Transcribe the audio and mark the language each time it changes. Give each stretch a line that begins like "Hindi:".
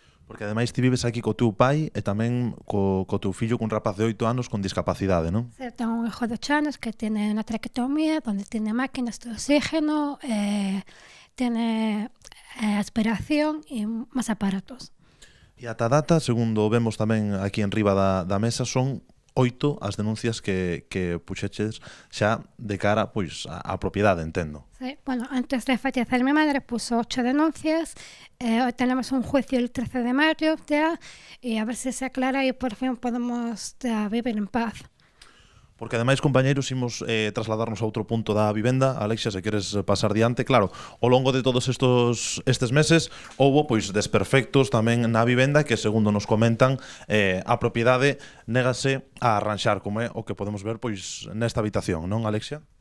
Galician: Porque ademais ti vives aquí co teu pai e tamén co teu fillo, cun rapaz de 8 anos con discapacidade, non?
Spanish: Sí, tengo un hijo de 8 años que tiene una traquetomía, donde tiene máquinas de oxígeno, tiene aspiración y más aparatos.
Galician: E ata data, segundo vemos tamén aquí en riba da mesa, son 8 as denuncias que puxeches xa de cara pois á propiedade, entendo.
Spanish: Sí, bueno, antes de fallecer mi madre puso 8 denuncias, hoy tenemos un juicio el 13 de mayo ya, y a ver si se aclara y por fin podemos ya vivir en paz.
Galician: Porque ademais, compañeiros, imos trasladarnos a outro punto da vivenda. Alexia, se queres pasar diante, claro, ao longo de todos estes meses houbo pois desperfectos tamén na vivenda que, segundo nos comentan, a propiedade négase a arranxar, como é o que podemos ver pois nesta habitación, non, Alexia?